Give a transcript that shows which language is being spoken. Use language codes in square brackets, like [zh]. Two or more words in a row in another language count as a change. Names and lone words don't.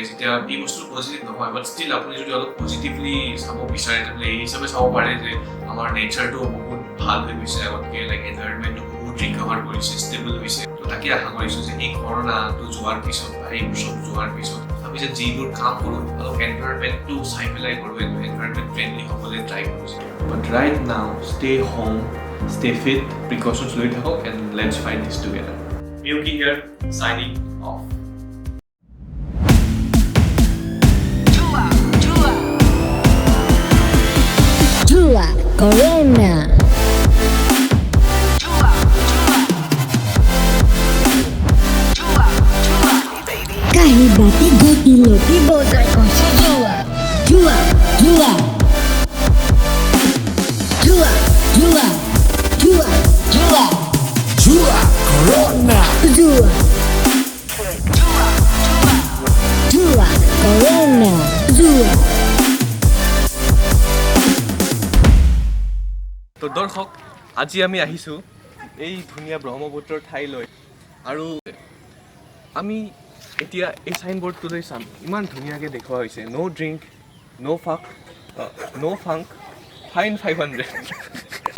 [as] যেতিয়া এই বস্তু পজিটিভ নহয়, [en] but still [as] আপুনি যদি অলপ পজিটিভলি চাব বিচাৰে, তেনেহ'লে এই হিচাপে চাব পাৰে যে আমাৰ নেচাৰটো বহুত ভাল হৈ গৈছে আগতকৈ, [en] like environment [as] বহুত ৰিকভাৰ কৰিছে, ষ্টেবল হৈছে। তো তাকে আশা কৰিছোঁ যে এই কৰোণাটো যোৱাৰ পিছত বা এই বছৰ যোৱাৰ পিছত আমি যে যিবোৰ কাম কৰোঁ অলপ এনভাইৰনমেণ্টটো চাই পেলাই কৰোঁ, [en] environment friendly [as] হ'বলৈ ট্ৰাই কৰিছোঁ। [en] but right now stay home, stay fit, precautions [as] লৈ থাকক, [en] and let's fight this together. Miyuki here, signing off. Dua Corona. Kahibati goti-loti bozai kosi Dua. Dua. Dua. Dua. Dua. Dua. Dua. Dua Corona. Dua. Dua Corona. Dua. [as] তো দৰ্শক, আজি আমি আহিছোঁ এই ধুনীয়া ব্ৰহ্মপুত্ৰৰ ঠাইলৈ, আৰু আমি এতিয়া এই চাইনবোৰ্ডটোলৈ চাম। [en] ইমান ধুনীয়াকৈ দেখুওৱা হৈছে, no drink, no fuck, fine 500